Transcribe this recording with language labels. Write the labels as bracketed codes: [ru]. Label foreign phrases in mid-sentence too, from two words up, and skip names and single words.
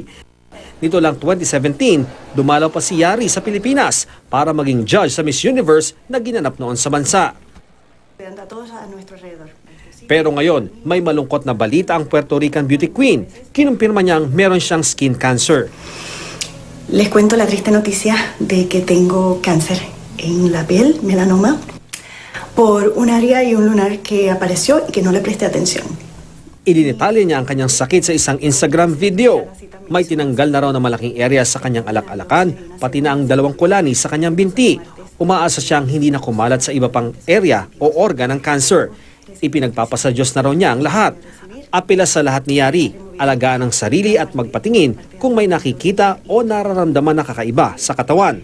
[tl] Nito lang 2017, dumalaw pa si Yari sa Pilipinas para maging judge sa Miss Universe na ginanap noon sa bansa. Pero ngayon, may malungkot na balita ang Puerto Rican [en] beauty queen. [tl] Kinumpirma niyang meron siyang [en] skin cancer. [es] Les cuento la triste noticia de que tengo cáncer en la piel, melanoma, por un área y un lunar que apareció y que no le presté atención. [tl] Idinitalya niya ang kanyang sakit sa isang Instagram video. May tinanggal na raw na malaking area sa kanyang alak-alakan, pati na ang 2 kulani sa kanyang binti. Umaasa siyang hindi na kumalat sa iba pang area o organ ng cancer. Ipinagpapasa Diyos na raw niya ang lahat. Apela sa lahat ni Yari, alagaan ang sarili at magpatingin kung may nakikita o nararamdaman na kakaiba sa katawan.